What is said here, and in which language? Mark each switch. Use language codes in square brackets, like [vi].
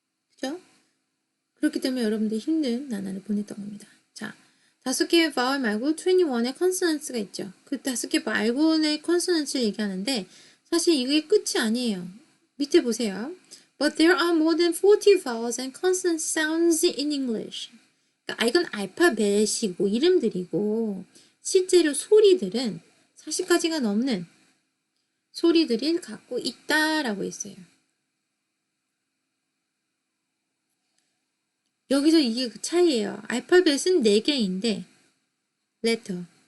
[ko] 그죠? 그렇기 때문에 여러분들이 힘든 나날을 보냈던 겁니다. 자, 5개의 vowel 말고 21의 consonants가 있죠. 그 5개 말고의 consonants를 얘기하는데 사실 이게 끝이 아니에요. 밑에 보세요. [en] But there are more than 40 vowels and consonant sounds in English. [ko] 그러니까 이건 알파벳이고 이름들이고 실제로 소리들은 40가지가 넘는 소리들을 갖고 있다라고 했어요. 여기서 이게 그 차이예요. 알파벳은 4개인데 letter.